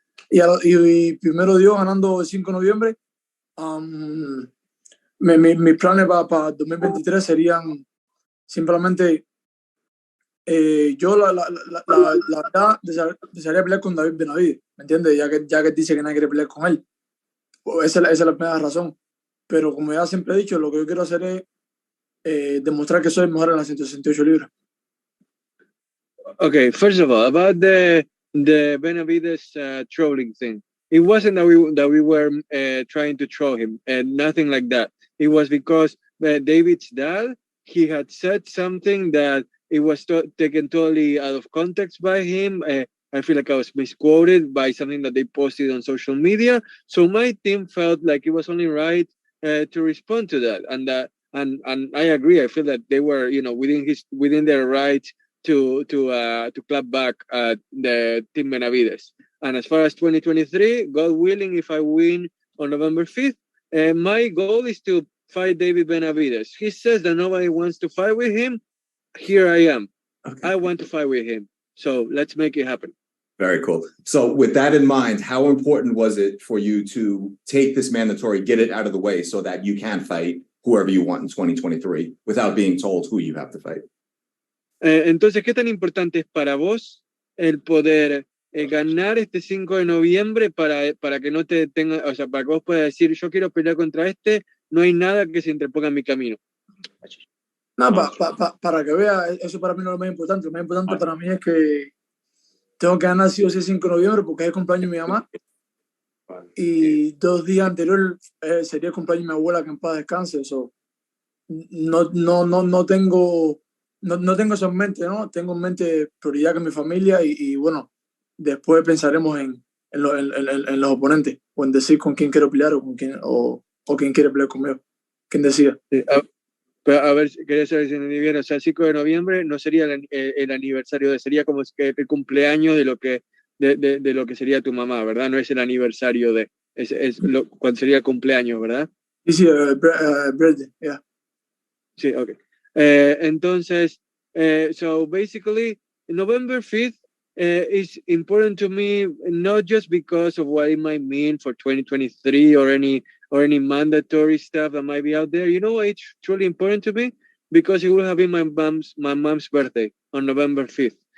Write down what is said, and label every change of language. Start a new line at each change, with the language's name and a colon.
Spanish: Y primero Dios, ganando el 5 de noviembre, mis planes para 2023 serían simplemente, yo la verdad desearía pelear con David Benavidez, ¿me entiendes? Ya que dice que nadie quiere pelear con él. Esa es la primera razón. Pero como ya siempre he dicho, lo que yo quiero hacer es demostrar que soy el mejor en las 168 libras.
English: Okay, first of all, about the Benavidez trolling thing. It wasn't that we were trying to troll him, and nothing like that. It was because David's dad, he had said something that it was taken totally out of context by him. I feel like I was misquoted by something that they posted on social media. So my team felt like it was only right to respond to that, and I agree. I feel that they were, within their right to clap back the Team Benavidez. And as far as 2023, God willing, if I win on November 5th, my goal is to fight David Benavidez. He says that nobody wants to fight with him. Here I am. Okay. I want to fight with him. So let's make it happen. Very cool. So with that in mind, how important was it for you to take this mandatory, get it out of the way so that you can fight whoever you want in 2023 without being told who you have to fight?
Spanish: Entonces, ¿qué tan importante es para vos el poder ganar este 5 de noviembre para que no te tenga, o sea, para que vos puedas decir, yo quiero pelear contra este, no hay nada que se interponga en mi camino? No, para que vea, eso para mí no es lo más importante. Lo más importante para mí es que tengo que ganar sí o sí el 5 de noviembre porque es el cumpleaños de mi mamá. Y 2 días anterior sería el cumpleaños de mi abuela, que en paz descanse. Eso no tengo eso en mente, ¿no? Tengo en mente prioridad que mi familia y bueno, después pensaremos en los oponentes, o en decir con quién quiero pelear o quién quiere pelear conmigo. ¿Quién decida? Sí, a ver, quería saber si entendí bien. O sea, el 5 de noviembre no sería el aniversario, sería como el cumpleaños de lo que sería tu mamá, ¿verdad? No es el aniversario cuando sería el cumpleaños, ¿verdad? Sí,
English: birthday, yeah.
Spanish: Sí, okay. Entonces,
English: so basically, November 5th is important to me, not just because of what it might mean for 2023 or any mandatory stuff that might be out there. You know why it's truly important to me? Because it will have been my mom's birthday on November 5th.